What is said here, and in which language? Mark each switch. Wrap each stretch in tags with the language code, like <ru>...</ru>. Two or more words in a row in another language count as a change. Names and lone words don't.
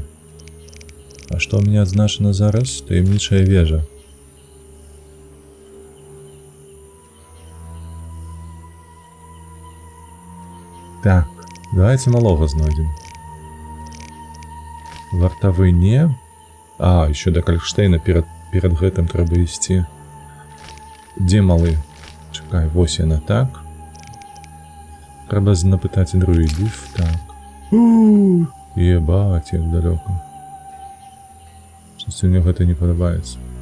<be>А што ў мяне адзначана зараз? Таямнічая вежа. Так, давайте малога знойдем. Вартавы не. А,</be> <ru>еще до Кальштейна перед</ru> <be>гэтым трэба ісці. Дзе малы? Чакай, вось яна, так. Трэба напытаць друідів, так. Ебать, як далёка. Штосьці мне гэта не падабаецца.</be>